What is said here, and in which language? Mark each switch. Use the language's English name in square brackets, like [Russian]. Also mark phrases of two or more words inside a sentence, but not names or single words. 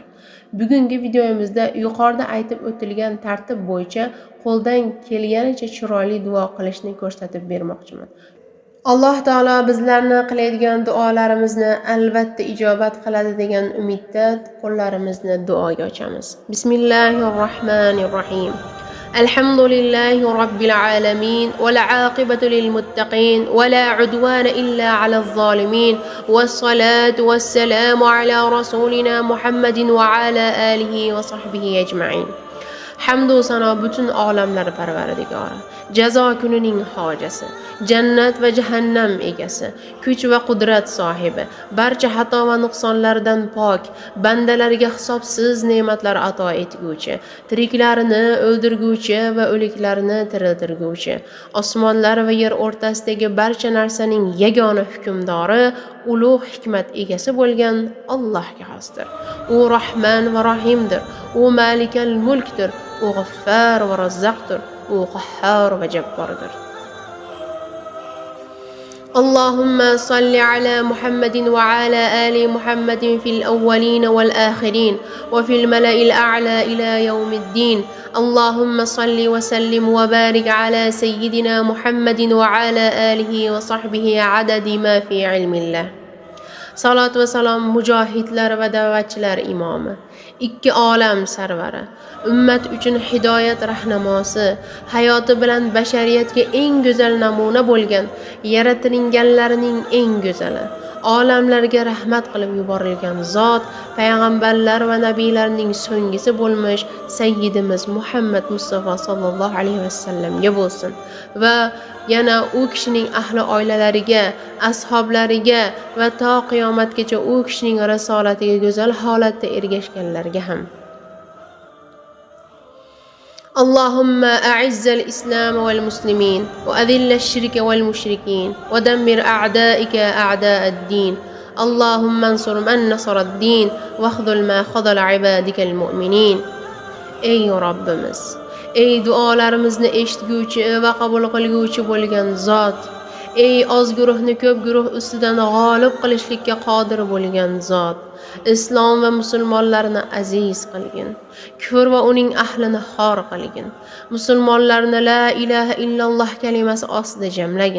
[Uzbek] Bugungi videomizda yuqorida aytib o'tilgan tartib bo'yicha qo'ldan kelganicha chiroyli duo qilishni ko'rsatib bermoqchiman. Alloh taolo bizlarni qilayotgan duolarimizni albatta ijobat qiladi degan umidda qo'llarimizni duoga ochamiz. [Arabic] Bismillahirrohmanirrohim. الحمد لله رب العالمين والعاقبة للمتقين ولا عدوان إلا على الظالمين والصلاة والسلام على رسولنا محمد وعلى آله وصحبه أجمعين. [Uzbek] Hamd va sano butun olamlar parvardigori, jazo kunining hojasi, jannat va jahannam egasi, kuch va qudrat sohibi, barcha xato va nuqsonlardan pok, bandalarga hisobsiz ne'matlar ato etguvchi, tiriklarini o'ldirguvchi va o'liklarini tiriltirguvchi, osmonlar va yer o'rtasidagi barcha narsaning yagona hukmdori, ulug' hikmat egasi bo'lgan Allohga xosdir. U Rahman va Rahimdir. U [Arabic] مالك الملك. [Uzbek] U G'affar va Razzaqdir. U Qahhor va Jabbordir. [Arabic] اللهم صل على محمد وعلى آل محمد في الأولين والآخرين وفي الملأ الأعلى إلى يوم الدين. اللهم صل وسلم وبارك على سيدنا محمد وعلى آله وصحبه عدد ما في علم الله. [Uzbek] Salat va salom mujohidlar va da'vatchilar imomi, ikki olam sarvari, ummat uchun hidoyat rahnamosi, hayoti bilan bashariyatga eng go'zal namuna bo'lgan yaratilganlarning eng go'zali, olamlarga rahmat qilib yuborilgan zot, payg'ambarlar va nabiylarning so'nggisi bo'lmish sayyidimiz Muhammad Mustafa [Arabic] صلى الله عليه وسلم [Uzbek] bo'lsin va yana u kishining ahli oilalariga, ashablariga va to qiyomatgacha u kishining risolatiga go'zal holatda ergashganlarga ham. [Arabic] اللهم أعز الإسلام والمسلمين وأذل الشرك والمشركين ودمر أعدائك أعداء الدين. اللهم انصر من نصر الدين واخذل ما خذل عبادك المؤمنين. [Uzbek] Ey Robbimiz, ey duolarimizni eshitguvchi va qabul qilguvchi bo'lgan zot, ey oz guruhni ko'p guruh ustidan g'olib qilishlikka qodir bo'lgan zot, islom va musulmonlarni aziz qilgin, kufr va uning ahlini xor qilgin, musulmonlarni [Arabic] لا إله إلا الله [Uzbek] kalimasi ostida jamlagin.